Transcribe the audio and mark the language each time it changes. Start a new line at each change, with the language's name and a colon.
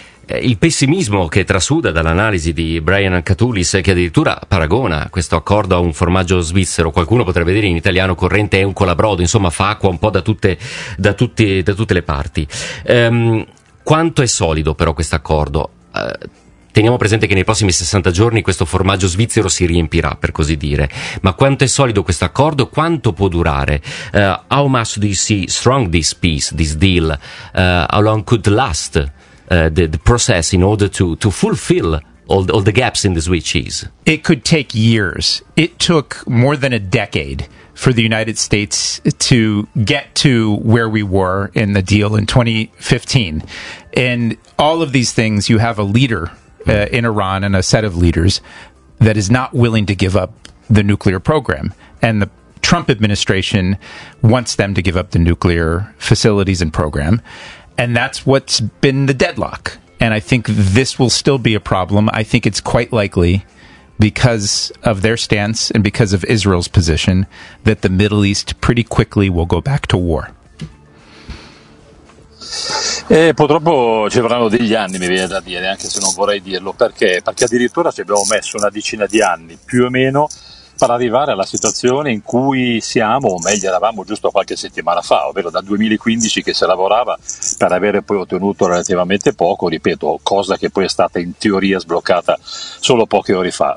Italian: Il pessimismo che trasuda dall'analisi di Brian Catulis, che addirittura paragona questo accordo a un formaggio svizzero, qualcuno potrebbe dire in italiano corrente è un colabrodo, insomma fa acqua un po' da tutte le parti. Quanto è solido però questo accordo? Teniamo presente che nei prossimi 60 giorni questo formaggio svizzero si riempirà, per così dire. Ma quanto è solido questo accordo? Quanto può durare?
English: How much do you see strong this peace, this deal? How long could last? The process in order to fulfill all the gaps in the Swiss cheese? It could take years. It took more than a decade for the United States to get to where we were in the deal in 2015. And all of these things, you have a leader in Iran and a set of leaders that is not willing to give up the nuclear program. And the Trump administration wants them to give up the nuclear facilities and program. And that's what's been the deadlock. And I think this will still be a problem. I think it's quite likely, because of their stance and because of Israel's position, that the Middle East pretty quickly will go back to war.
Italian: E purtroppo ci vorranno degli anni, mi viene da dire, anche se non vorrei dirlo, perché addirittura ci abbiamo messo una decina di anni, più o meno, per arrivare alla situazione in cui siamo, o meglio eravamo giusto qualche settimana fa, ovvero dal 2015 che si lavorava per avere poi ottenuto relativamente poco, ripeto, cosa che poi è stata in teoria sbloccata solo poche ore fa.